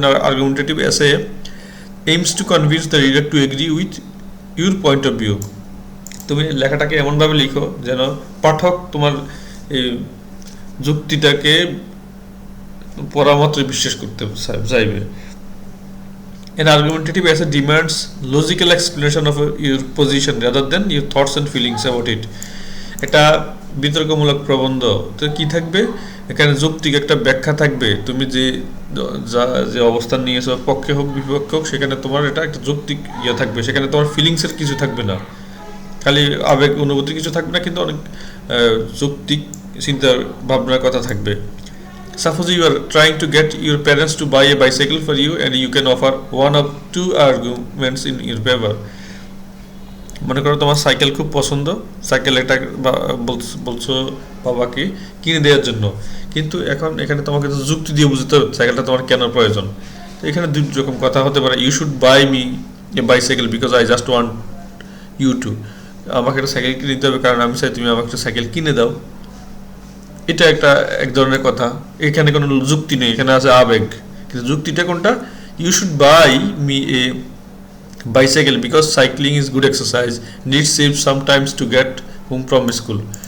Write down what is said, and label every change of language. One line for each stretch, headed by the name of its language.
English: না, argumentative essay aims to convince the reader to agree with your point of view.
Bangla: তুমি লেখাটাকে এমনভাবে লিখো যেন পাঠক তোমার এই যুক্তিটাকে পরামাত্র বিশ্বাস করতে চাইবে।
English: An argumentative essay demands logical explanation of your position rather than your thoughts and feelings about it.
Bangla: এটা বিতর্কমূলক প্রবন্ধ তো কি থাকবে, এখানে যৌক্তিক একটা ব্যাখ্যা থাকবে। তুমি যে অবস্থান নিয়েছো, পক্ষে হোক বিপক্ষে হোক, সেখানে তোমার এটা একটা যৌক্তিক থাকবে। সেখানে তোমার ফিলিংসের কিছু থাকবে না, খালি আবেগ অনুভূতি কিছু থাকবে না, কিন্তু অনেক যৌক্তিক চিন্তা ভাবনার কথা থাকবে।
English: Suppose you are trying to get your parents to buy a bicycle for you and you can offer one of two arguments in your favor.
Bangla: মনে করো তোমার সাইকেল খুব পছন্দ, সাইকেল একটা বলছো বাবাকে কিনে দেওয়ার জন্য, কিন্তু এখানে তোমাকে যুক্তি দিয়ে বুঝতে হবে সাইকেলটা তোমার কেন প্রয়োজন। তো এখানে দুই রকম কথা হতে পারে।
English: You should buy me a bicycle because I just want you to.
Bangla: আমাকে একটা সাইকেল কিনে দিতে হবে কারণ আমি চাই তুমি আমাকে একটা সাইকেল কিনে দাও। এটা এক ধরনের কথা, এখানে কোনো যুক্তি নেই, এখানে আছে আবেগ। কিন্তু যুক্তিটা কোনটা?
English: You should buy me a bicycle because cycling is good exercise, needs saves sometimes to get home from school.